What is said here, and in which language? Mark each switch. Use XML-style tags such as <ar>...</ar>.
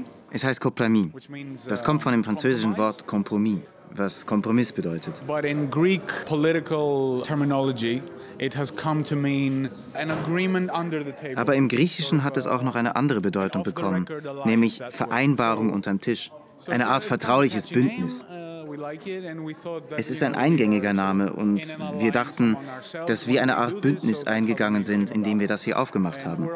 <de>Es heißt Kompromis. Das kommt von dem französischen Wort Kompromis, was Kompromiss bedeutet.</de> <en>But in Greek political terminology, it has come to mean an agreement under the table.</en> <de>Aber im Griechischen hat es auch noch eine andere Bedeutung bekommen, nämlich Vereinbarung unterm Tisch, eine Art vertrauliches Bündnis. Es ist ein eingängiger Name und wir dachten, dass wir eine Art Bündnis eingegangen sind, indem wir das hier aufgemacht haben.</de>